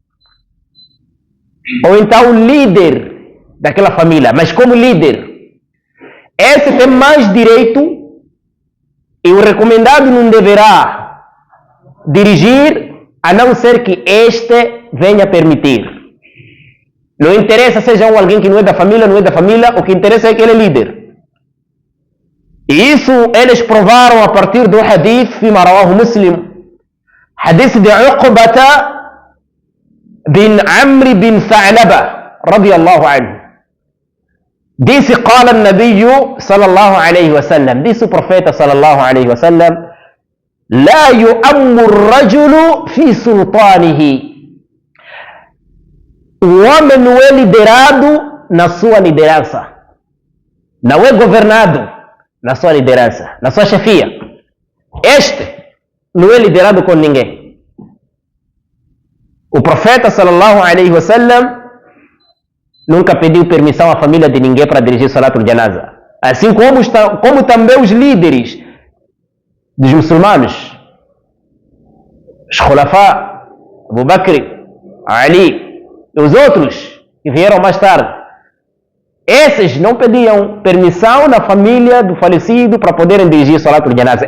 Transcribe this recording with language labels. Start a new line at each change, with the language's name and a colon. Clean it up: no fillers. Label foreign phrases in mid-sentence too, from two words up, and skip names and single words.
Portuguese: ou então o líder daquela família, mas como líder, esse tem mais direito e o recomendado não deverá dirigir a não ser que este venha permitir. Não interessa seja alguém que não é da família, o que interessa é que ele é líder. E isso eles provaram a partir do hadith
Arabic: فيما رواه مسلم,
Portuguese: hadith de Uqbata bin Amr bin Tha'laba
Arabic: رضي الله عنه. Disse قال النبي صلى الله عليه وسلم,
Portuguese: disse o profeta
Arabic: صلى الله عليه وسلم، لا يؤم الرجل في سلطانه.
Portuguese: O homem não é liderado na sua liderança, não é governado na sua liderança, na sua chefia. Este não é liderado com ninguém. O profeta
Arabic: صلى الله عليه وسلم
Portuguese: nunca pediu permissão à família de ninguém para dirigir
Arabic: صلاة الجنازة.
Portuguese: Assim como também os líderes dos muçulmanos, os Khulafa, Abu Bakr, Ali, e os outros que vieram mais tarde, esses não pediam permissão na família do falecido para poderem dirigir
Arabic: صلاة الجنازة.